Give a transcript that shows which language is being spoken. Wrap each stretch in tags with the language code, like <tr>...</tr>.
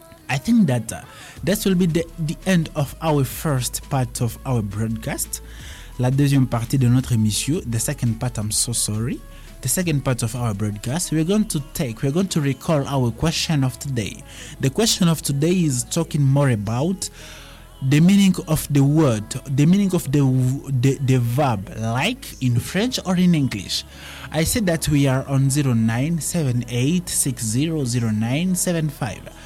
<en>I think that this will be the end of our first part of our broadcast.</en> <fr>La deuxième partie de notre émission,</fr> <en>the second part, I'm so sorry. The second part of our broadcast, we're going to recall our question of today. The question of today is talking more about the meaning of the word, the meaning of the verb, like in French or in English. I said that we are on 0978600975.</en>